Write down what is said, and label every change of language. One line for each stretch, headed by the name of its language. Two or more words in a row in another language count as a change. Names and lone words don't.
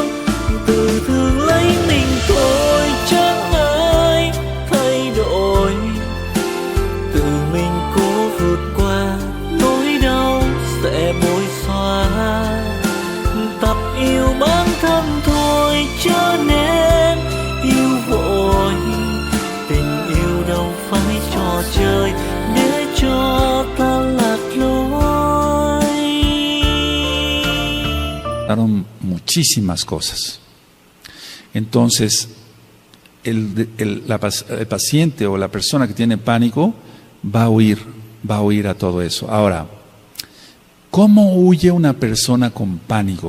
Vietnamese: tự thương lấy mình thôi chẳng ai thay đổi, tự mình cố vượt qua nỗi đau sẽ bối xóa, tập yêu bản thân thôi cho nên yêu vội, tình yêu đâu phải trò chơi để cho ta lạc lối.
Spanish: Muchísimas cosas. Entonces, el paciente o la persona que tiene pánico va a huir a todo eso. Ahora, ¿cómo huye una persona con pánico?